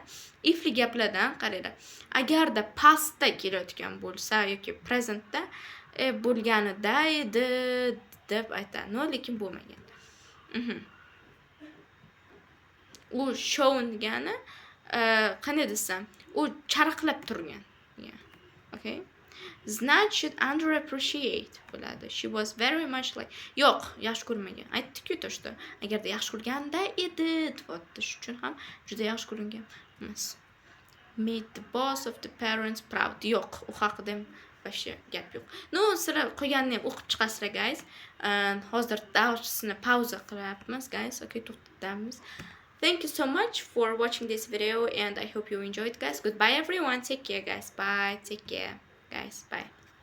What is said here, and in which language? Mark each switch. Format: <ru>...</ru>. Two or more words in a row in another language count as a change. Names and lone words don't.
<uz>Ifli gaplardan qaranglar. Agarda pastda kelayotgan bo'lsa yoki presentda bo'lganida edi deb aytadi. No, lekin bo'lmagan. U shown degani qanday desam, u charaqlab turgan. Okay? Значит, underappreciate bo'ladi.</uz> <en>She was very much like</en> <uz>yo'q, yaxshi ko'rmagan. Aytdik-ku</uz> <ru>то, что</ru> <uz>agarda yaxshi ko'rganda edi, deyapti. Shu uchun ham juda yaxshi ko'ringan emas.</uz> <en>Made the boss of the parents proud.</en> <uz>Yo'q, u haqida boshqa gap yo'q. No, sizlar qolganini ham o'qib chiqasizlar, guys. Hozir darsni pauza qilyapmiz, guys. Okay, to'xtatamiz.</uz> <en>Thank you so much for watching this video and I hope you enjoyed, guys. Goodbye everyone. Take care, guys. Bye. Take care, guys. Bye.</en>